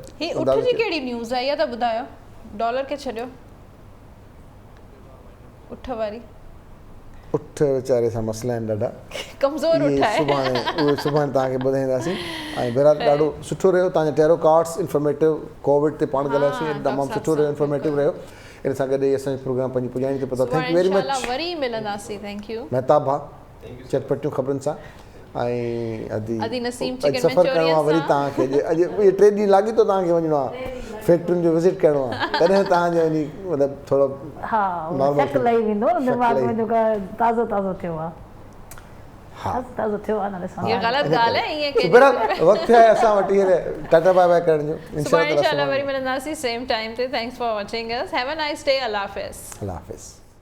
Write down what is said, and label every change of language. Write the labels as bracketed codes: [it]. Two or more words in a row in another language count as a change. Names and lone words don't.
[sd] ही उठ जी कहिड़ी न्यूज़ आहे इहा त ॿुधायो, डॉलर खे छॾियो, उठ वारी उठ वीचारे सां मसला आहिनि ॾाढा कमज़ोर उठ आहे। सुभाणे तव्हांखे ॿुधाईंदासीं। ऐं बहरहाल ॾाढो सुठो रहियो तव्हांजा [en] tarot cards, [sd] इंफॉर्मेटिव। कोविड ते पाण ॻाल्हायोसीं, तमामु सुठो रहियो, इंफॉर्मेटिव रहियो। इन सां गॾु असांजो प्रोग्राम पंहिंजी पुॼाइणी ते पहुतो। [en] thank you very much. [sd] वरी मिलंदासीं। [en] thank you [sd] महिताब भाउ, चटपटियूं ख़बरुनि सां। ऐं अदी नसीम सफ़र करिणो आहे वरी तव्हांखे, अॼु इहे 3 ॾींहं लॻी थो तव्हांखे वञिणो आहे, फैक्ट्रियुनि जो विज़िट करिणो आहे, तॾहिं तव्हांजो वञी मतिलबु थोरो लही वेंदो दिमाग़ में, जेका ताज़ो ताज़ो थियो आहे। ताज़ो थियो आहे, ये ग़लति ॻाल्हि आहे। ईअं के वक़्तु आहे असां वटि टाटा [en] bye bye [sd] करण जो। इंशाल्लाह वरी मिलंदासीं [en] same time [sd] ते। [en] Thanks for watching us. Have a nice day. [ur] اللہ حافظ. اللہ حافظ.